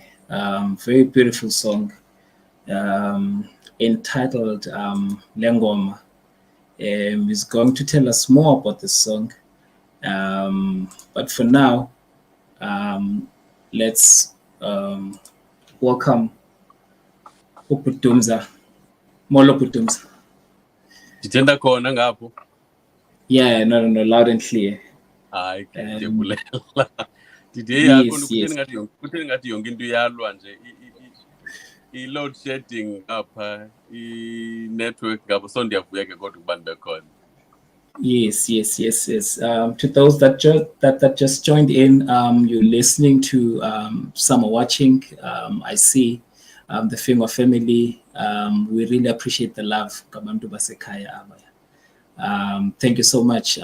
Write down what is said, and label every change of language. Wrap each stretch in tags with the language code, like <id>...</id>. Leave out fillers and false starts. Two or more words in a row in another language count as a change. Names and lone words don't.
<en>Very beautiful song entitled Lengoma. He's going to tell us more about this song. But for now, let's welcome Upudumza.</en> <xh>Molo Pudumza. Ndithenda khona ngapho.</xh> <en>Yeah, no, loud and clear.</en> <xh>Hayi ke ndiyabulela. Ndithi yakho kutheni ngathi yonke into iyalwa nje i-</xh> <en>load shedding</en> <xh>apha i-network ngapho so ndiyavuya ke kodwa ukuba ndibe khona.</xh> <en>Yes. To those that just joined in, you're listening to some are watching. I see the Finger family. We really appreciate the love. Thank you so much.</en>